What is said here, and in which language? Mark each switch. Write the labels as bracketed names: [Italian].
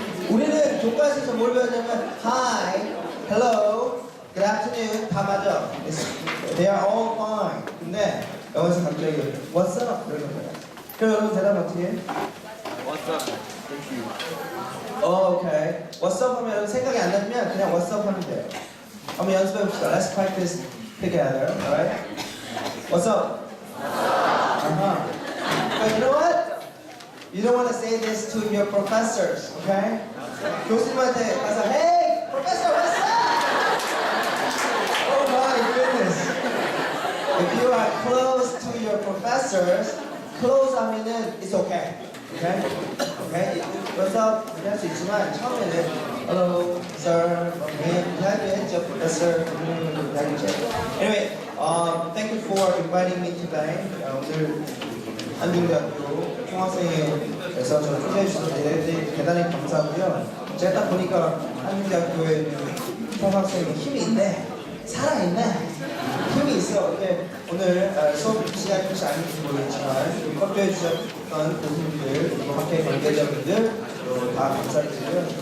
[Korean] 우리는 교과서에서 뭘 배웠냐면 [English] Hi, hello, good afternoon [Korean] 다 맞아. [English] They are all fine. [Korean] 근데 영어에서 갑자기 [English] What's up? [Korean] 이러는 거야. 그럼 여러분 대답 어떻게 해? [English] What's up? Thank you. [Korean] 오케이. [English] What's up [Korean] 하면 여러분 생각이 안 나면 그냥 What's up 하면 돼요. 한번 연습해봅시다. [English] Let's practice together, alright? What's up? But you know what? You don't want to say this to your professors, okay? [Korean] 교수님한테 가서 [English] Hey, professor, what's up? Oh my goodness. If you are close to your professors, close [Korean] 하면은 [English] it's okay. Okay? Okay? What's up? [Korean] 이렇게 할 수 있지만 처음에는 [English] Hello, sir, [Korean] 이야기했죠, professor. 이야기했죠. [English] Anyway, thank you for inviting me today. [Korean] 오늘 한중대학교 총학생회에서 저를 초대해 주셔서 대단히 감사하고요. 제가 딱 보니까 한중대학교에 있는 총학생회 힘이 있네, 살아있네, 힘이 있어. 근데 오늘 수업 시간이 혹시 아닌지 모르겠지만 협조해 주셨던 교수님들, 그리고 학회 관계자분들 다 감사드리고요.